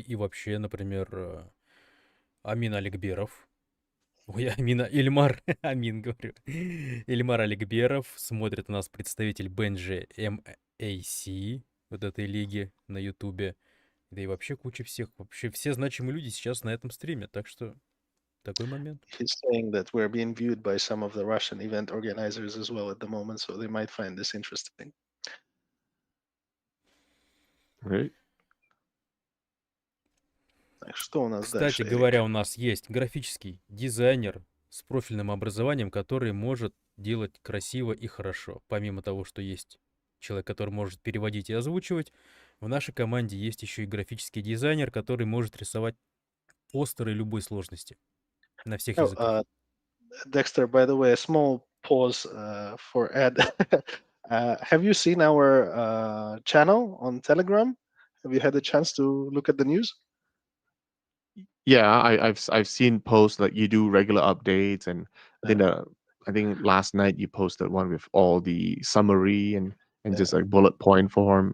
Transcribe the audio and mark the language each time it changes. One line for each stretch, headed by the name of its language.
Russian: И вообще, например, Амин Аликберов. Ой, Ильмар, Амин, говорю. Ильмар Аликберов. Смотрит у нас представитель Бенджи МАС, вот этой лиги на Ютубе. Да и вообще куча всех. Вообще все значимые люди сейчас на этом стриме. Так что такой момент.
English: He's saying that we're being viewed by some of the Russian event organizers as well at the moment, so they might find this interesting. Right?
Russian: Так, что у нас Кстати дальше, Эрик? говоря, у нас есть графический дизайнер с профильным образованием, который может делать красиво и хорошо. Помимо того, что есть человек, который может переводить и озвучивать, в нашей команде есть еще и графический дизайнер, который может рисовать постеры любой сложности на всех Oh, языках.
English: Dexter, by the way, a small pause for Ed. Have you seen our channel on Telegram? Have you had a chance to look at the news? Yeah, I've seen posts like you do regular updates, and I think last night you posted one with all the summary and just like bullet point form.